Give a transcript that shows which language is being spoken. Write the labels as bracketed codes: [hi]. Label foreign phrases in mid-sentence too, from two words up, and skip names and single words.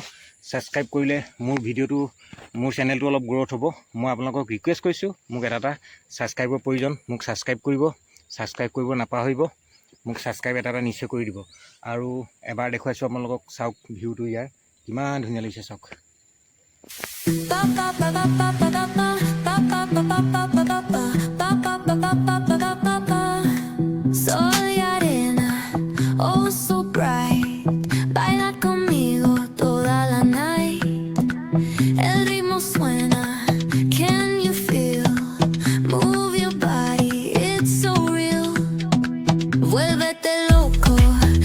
[as] ছাবস্ক্ৰাইব কৰিলে মোৰ ভিডিঅ'টো, মোৰ চেনেলটো অলপ গ্ৰ'থ হ'ব। মই আপোনালোকক ৰিকুৱেষ্ট কৰিছোঁ, মোক এটা ছাবস্ক্ৰাইবৰ প্ৰয়োজন। মোক ছাবস্ক্ৰাইব কৰিব, ছাবস্ক্ৰাইব কৰিব নাপাহৰিব। মোক ছাবস্ক্ৰাইব এটা নিশ্চয় কৰি দিব। আৰু এবাৰ দেখুৱাইছোঁ আপোনালোকক, চাওক ভিউটো ইয়াৰ কিমান ধুনীয়া লাগিছে, চাওক। [es] Soy arena, [en] oh so bright. [es] Baila conmigo toda la night. El ritmo suena, [en] can you feel? Move your body, it's so real. [es] Vuélvete loco.